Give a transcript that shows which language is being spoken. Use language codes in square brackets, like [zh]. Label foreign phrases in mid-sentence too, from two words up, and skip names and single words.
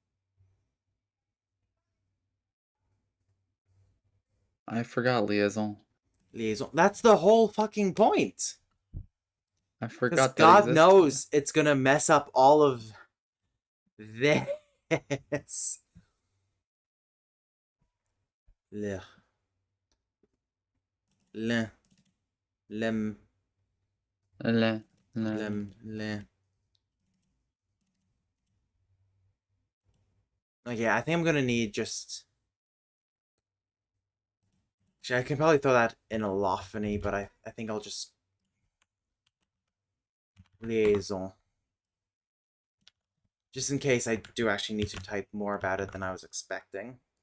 [en] I forgot liaison. Liaison. That's the whole fucking point. I Because forgot that God existed. knows it's gonna mess up all of this. Le, le, lem, Le, le. le. Okay, I think I'm gonna need just. Actually, I can probably throw that in allophony, but I think I'll just liaison. Just in case I do actually need to type more about it than I was expecting.